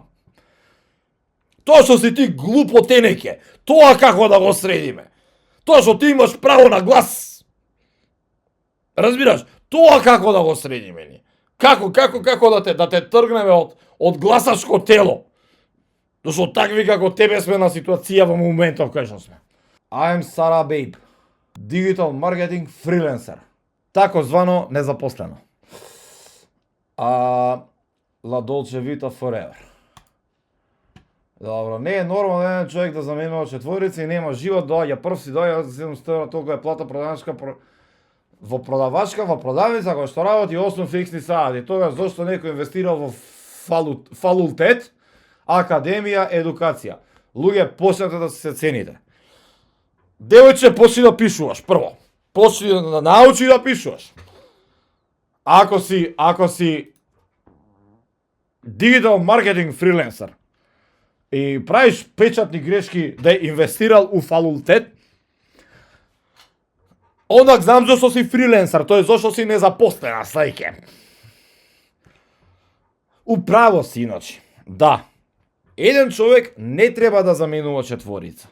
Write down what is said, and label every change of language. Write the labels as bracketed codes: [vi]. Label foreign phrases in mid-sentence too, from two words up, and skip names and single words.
[mk] Тоа што си ти глупо тенеќе, тоа како да го средиме? Тоа што ти имаш право на глас. Разбираш? Тоа како да го средиме ни? Како да те тргнеме од гласачко тело? Зашто такви како тебе сме на ситуација во моментов кај што сме. [en] I'm Sara Babe. Digital marketing freelancer. [sr] Тако звано незапослено. [it] La Dolce Vita Forever. [mk] Добро, не е нормално еден човек да заменува четворица и нема живот, доаѓа прв си доаѓа за 700 евра, толку е плата продавачка во продавница која што работи 8 фиксни сати. Тогаш зошто некој инвестирал во фалултет, академија, едукација. Луѓе, почнете да се цените. Девојче, почни да пишуваш прво. Почни да научи да пишуваш. Ако си [en] digital marketing freelancer, [mk] и правиш печатни грешки да е инвестирал у факултет, онак знам зашто си фриленсер, тој зашто си незапослена, слајке. Управо си, иначе. Да, еден човек не треба да заменува четворица.